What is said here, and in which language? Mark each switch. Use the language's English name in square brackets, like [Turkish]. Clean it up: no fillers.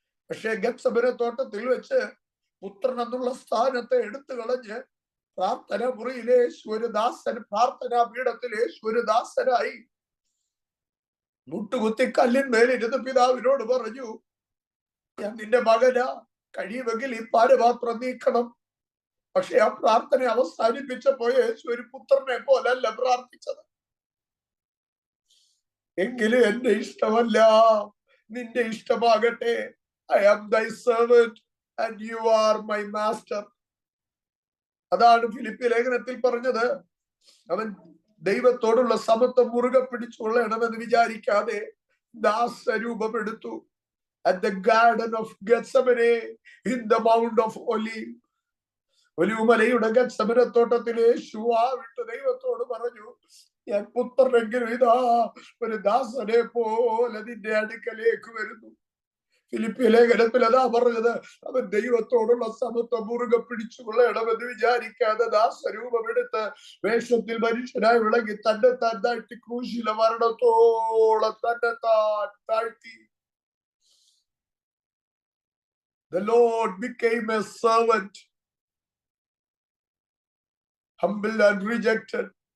[Malayalam] പക്ഷെ ഗത്സമന തോട്ടത്തിൽ വെച്ച് പുത്രൻ എന്നുള്ള സ്ഥാനത്തെ എടുത്തു കളഞ്ഞ് പ്രാർത്ഥന മുറിയിലെ ഒരു ദാസൻ, പ്രാർത്ഥനാ പീഠത്തിലെ ഒരു ദാസനായി മുട്ടുകുത്തി കല്ലിന്മേലിരുന്ന് പിതാവിനോട് പറഞ്ഞു, ഞാൻ നിന്റെ മകനാ, കഴിയുമെങ്കിൽ ഈ പാനപാത്രം നീക്കണം. പക്ഷെ ആ പ്രാർത്ഥന അവസാനിപ്പിച്ചപ്പോ യേശു ഒരു പുത്രനെ പോലല്ല പ്രാർത്ഥിച്ചത്. എങ്കിലും എന്റെ ഇഷ്ടമല്ല, നിന്റെ ഇഷ്ടമാകട്ടെ. [English] I am thy servant and you are my master. [Malayalam] അതാണ് ഫിലിപ്പി ലേഖനത്തിൽ പറഞ്ഞത്. അവൻ ദൈവത്തോടുള്ള സമത്വം മുറുകെ പിടിച്ചുകൊള്ളണമെന്ന് വിചാരിക്കാതെ ദാസരൂപമെടുത്തു. [English] At the garden of Gethsemane, in the mount of Olive, [Malayalam] ഒലിവുമലയുടെ ഗത്സമനത്തോട്ടത്തിൽ യേശു വിട്ട് ദൈവത്തോട് പറഞ്ഞു, ഞാൻ പുത്രനെങ്കിലും ഇതാ ഒരു ദാസനെ പോലെ നിന്റെ അടുക്കലേക്ക് വരുന്നു. ഫിലിപ്പി ലേഖനത്തിൽ അതാ പറഞ്ഞത്. അവൻ ദൈവത്തോടുള്ള സമത്വം മുറുകെ പിടിച്ചുകൊള്ളണമെന്ന് വിചാരിക്കാതെ ദാസരൂപമെടുത്ത് വേഷത്തിൽ മനുഷ്യനായി വിളങ്ങി തന്നെ താൻ താഴ്ത്തി ക്രൂശില മരണത്തോളം തന്നെ താൻ താഴ്ത്തി. [English] The Lord became a servant, humble and rejected,